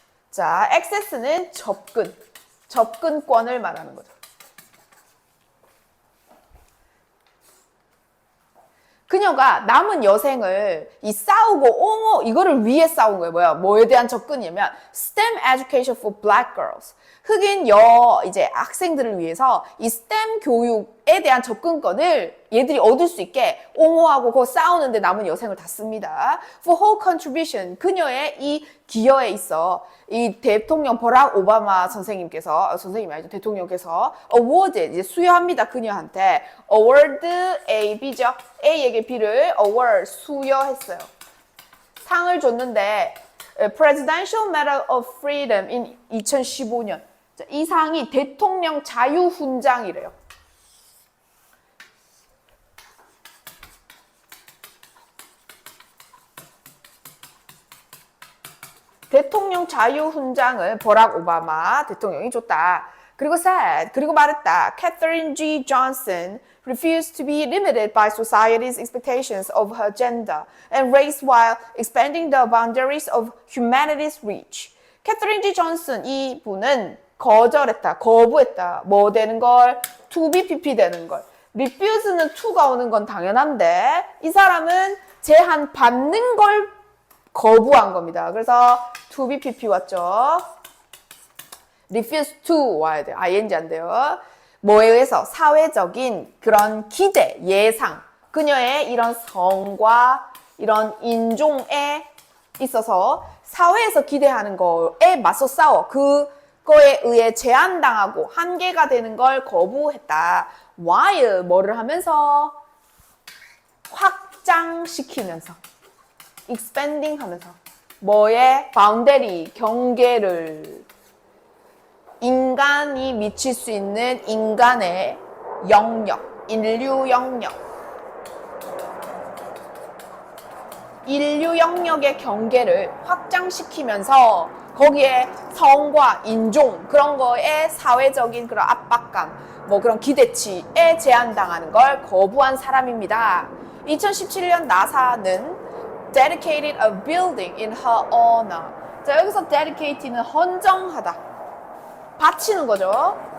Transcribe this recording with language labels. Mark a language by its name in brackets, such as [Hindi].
[Korean] 자, 액세스는 접근권을 말하는 거죠. 그녀가 남은 여생을 이 싸우고 옹호 이거를 위해 싸운 거예요. 뭐에 대한 접근이냐면 [English] STEM education for black girls. [Korean] 흑인 이제 학생들을 위해서 이 STEM 교육에 대한 접근권을 얘들이 얻을 수 있게 옹호하고 그 싸우는데 남은 여생을 다 씁니다. [English] For whole contribution. [Korean] 그녀의 이 기여에 있어 이 대통령 버락 오바마 선생님이 아니죠. 대통령께서 award 이제 수여합니다. 그녀한테 award A, B죠. A에게 B를 award 수여했어요. 상을 줬는데 [English] Presidential Medal of Freedom in 2015년. [Korean] 자, 이 상이 대통령 자유훈장이래요. 대통령 자유훈장을 버락 오바마 대통령이 줬다. 그리고 말했다. Katherine G. [English] Johnson refused to be limited by society's expectations of her gender and race while expanding the boundaries of humanity's reach. Katherine G. [Korean] Johnson 이 분은 거부했다. 뭐 되는 걸? to be pp 되는 걸. refuse는 to가 오는 건 당연한데 이 사람은 제한 받는 걸 거부한 겁니다. 그래서 to be pp 왔죠. refuse to 와야 돼요. ing 안 돼요. 뭐에 의해서? 사회적인 그런 기대, 예상. 그녀의 이런 성과, 이런 인종에 있어서 사회에서 기대하는 거에 맞서 싸워. 그거에 의해 제한당하고 한계가 되는 걸 거부했다. while 뭐를 하면서? 확장시키면서. expanding 하면서. 뭐의? boundary, 경계를. 인간이 미칠 수 있는 인간의 영역, 인류 영역. 인류 영역의 경계를 확장시키면서 거기에 성과, 인종, 그런 거에 사회적인 그런 압박감, 뭐 그런 기대치에 제한당하는 걸 거부한 사람입니다. 2017년 나사는 [English] dedicated a building in her honor. [Korean] 자, 여기서 dedicate는 헌정하다. 바치는 거죠.